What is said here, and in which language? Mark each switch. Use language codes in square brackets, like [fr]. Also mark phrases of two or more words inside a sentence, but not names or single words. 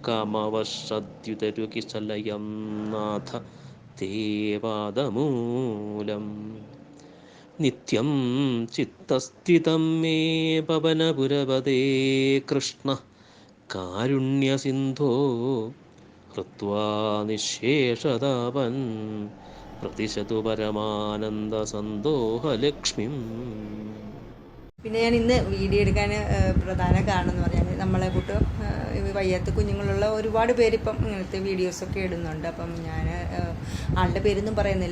[sa] कामवशद्युतरुकिशलयं नाथ ते पादमूलं नित्यं चित्तस्थितं मे पवनपुरपदे कृष्ण कारुण्यसिन्धो हृत्वा निःशेषतापन् പ്രതിശതു പരമാനന്ദ സന്തോഹലക്ഷ്മിം. [ml] പിന്നെ ഞാൻ ഇന്ന് വീഡിയോ എടുക്കാൻ പ്രധാന കാരണം എന്ന് പറഞ്ഞാൽ നമ്മളെ കൂട്ട് വയ്യാത്ത കുഞ്ഞുങ്ങളുള്ള ഒരുപാട് പേരിപ്പം ഇങ്ങനത്തെ വീഡിയോസൊക്കെ ഇടുന്നുണ്ട്. അപ്പം ഞാൻ ആളുടെ പേരൊന്നും പറയുന്നില്ല.